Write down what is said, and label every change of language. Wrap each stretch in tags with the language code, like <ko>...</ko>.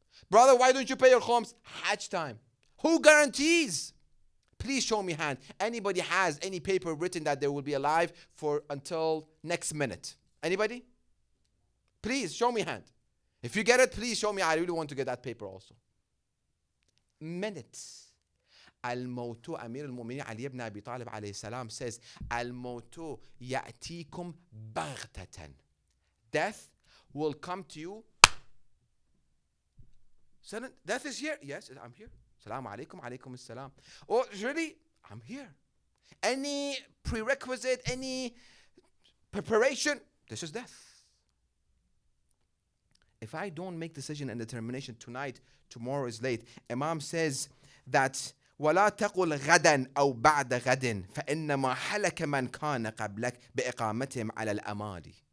<en>Brother, why don't you pay your khums? Hajj time. Who guarantees? Please show me hand. Anybody has any paper written that they will be alive for until next minute? Anybody? Please show me hand. If you get it, please show me. I really want to get that paper also. Minutes.</en> <ar>الموت أمير المؤمنين علي بن أبي طالب عليه السلام says الموت يأتيكم بغتة.</ar> <en>Death will come to you. Sudden, death is here. Yes, I'm here. Assalamu alaikum, alaikum assalam. Oh, really? I'm here. Any prerequisite, any preparation? This is death. If I don't make decision and determination tonight, tomorrow is late. Imam says that</en> <ar>ولا تقل غدا أو بعد غد فإنما حلك من كان قبلك بإقامتهم على الأماني.</ar>